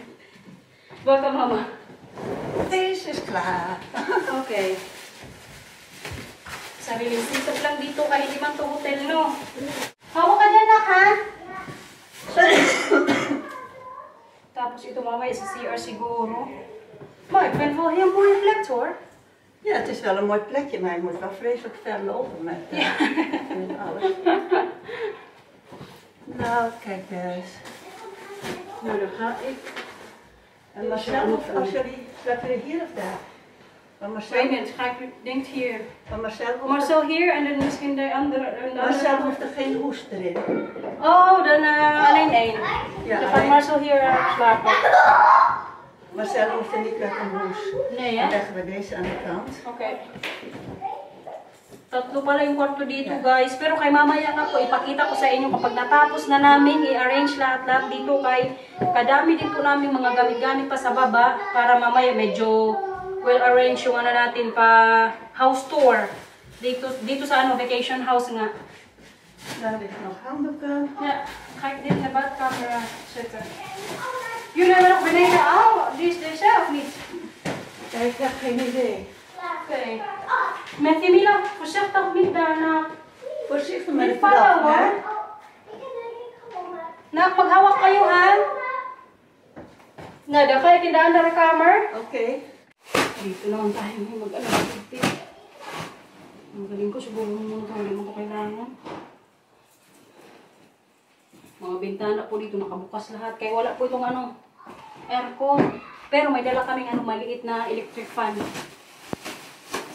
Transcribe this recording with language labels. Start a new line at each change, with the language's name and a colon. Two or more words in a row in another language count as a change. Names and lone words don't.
Filipino: Baka mama?
English: This is klaar. Okay.
Filipino: Sariling setup lang dito kahit hindi man to hotel, no? Hawak ka dyan, ha? Tapos ito mamaya sa CR siguro.
Dutch: Maar ik vind het wel een heel mooie plek, hoor. Ja, het is wel een mooi plekje, maar je moet wel vreselijk ver lopen met, met alles. Nou, kijk eens. Nou, dan ga ik. En Marcel, als jullie, slapen jullie hier of daar? Maar Marcel, Ik weet niet, denk hier. maar Marcel hier en dan misschien de andere. Marcel hoeft er geen hoest erin. Oh, dan alleen één. Ja, Dan gaat Marcel hier slapen. Marcel hoeft er niet met een hoes. Nee, Dan hè? leggen we deze aan de kant. Okay.
Filipino: Tatlo pala yung kwarto dito, guys. Pero kay mamaya nga po, ipakita ko sa inyo kapag natapos na namin i-arrange lahat-lahat dito kay kadami din po namin mga gamit-gamit pa sa baba para mamaya medyo well-arrange yung natin pa
English: house tour.
Filipino: Dito sa
English: vacation house
Filipino: nga.
Dutch: Daar liggen nog handdoeken. Ja, ga ik dit in de badkamer zetten. Jullie hebben nog beneden al? Die is deze of niet? Ja, ik heb geen idee. Oké. Met die Mila, voorzichtig niet daarna. Voorzichtig met Niet het dak, vallen, hè? hoor. Nou,
Filipino: maghawak kayo, ha?
Dutch: Nou, dan ga ik in de andere kamer. Oké.
Filipino: Dito naman tayo mag-alagpit. Magaling ko, siguro muna ito, hindi mo ito kailangan. Mga bintana po dito nakabukas lahat. Kaya wala po itong aircon. Pero may dala kaming maliit na
English: electric fan.